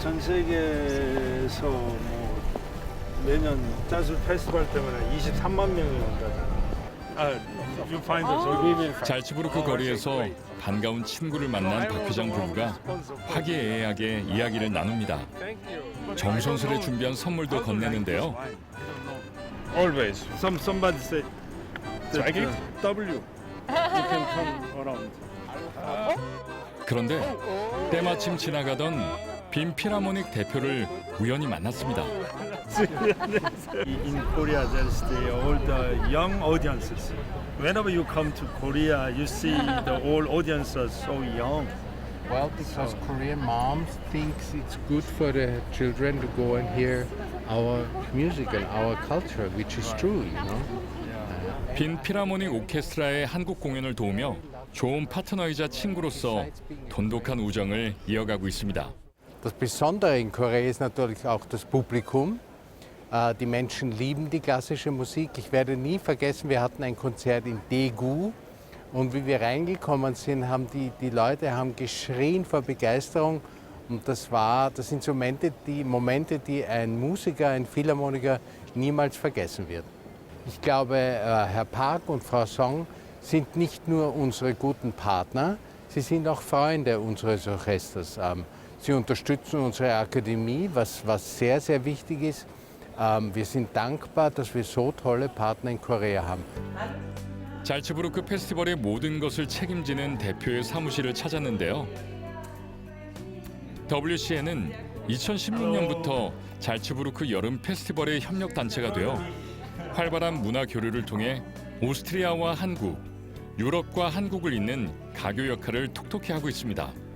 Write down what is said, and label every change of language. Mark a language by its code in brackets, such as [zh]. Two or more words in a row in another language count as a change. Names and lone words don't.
[ko] 전 세계에서 뭐 매년 자수 페스티벌 때문에 23만 명이 온다잖아. 잘츠부르크 거리에서 반가운 친구를 만난 박 회장 부부가 화기애애하게 이야기를 나눕니다. 정성스레 준비한 선물도 건네는데요. [en] Always. Somebody say Try it. W. You can come around. [ko] 그런데 때마침 지나가던 빈 필하모닉 대표를 우연히 만났습니다. [en] In Korea, there's all the young audiences. Whenever you come to Korea, you see the old audience are so young. Well, because Korean moms thinks it's good for the children to go and hear our music and our culture, which is true, you know. [ko] 빈 필하모닉 오케스트라의 한국 공연을 도우며 좋은 파트너이자 친구로서 돈독한 우정을 이어가고 있습니다. [de] Das Besondere in Korea ist natürlich auch das Publikum. Die Menschen lieben die klassische Musik. Ich werde nie vergessen, wir hatten ein Konzert in Daegu und wie wir reingekommen sind, haben die Leute haben geschrien vor Begeisterung und das sind so Momente, die ein Musiker, ein Philharmoniker niemals vergessen wird. Ich glaube, Herr Park und Frau Song sind nicht nur unsere guten Partner, sie sind auch Freunde unseres Orchesters. Sie unterstützen unsere Akademie, was sehr, sehr wichtig ist. Wir sind dankbar, dass wir so tolle Partner in Korea haben. [ko] 잘츠부르크 페스티벌의 모든 것을 책임지는 대표의 사무실을 찾았는데요. WCN은 2016년부터 잘츠부르크 여름 페스티벌의 협력 단체가 되어 활발한 문화 교류를 통해 오스트리아와 한국, 유럽과 한국을 잇는 가교 역할을 톡톡히 하고 있습니다.